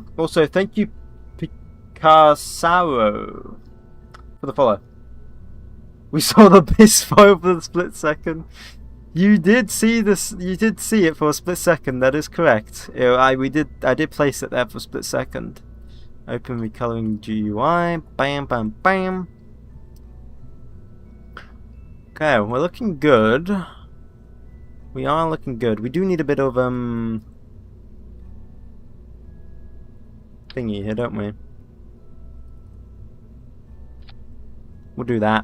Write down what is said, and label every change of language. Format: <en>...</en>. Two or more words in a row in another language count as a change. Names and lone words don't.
<en>Also, thank you, Picasso, for the follow. We saw the Bispo for the split second. You did see this. You did see it for a split second. That is correct. I did place it there for a split second. Open recoloring GUI. Bam, bam, bam. Okay, we're looking good. We are looking good. We do need a bit of thingy here, don't we? We'll do that.</en>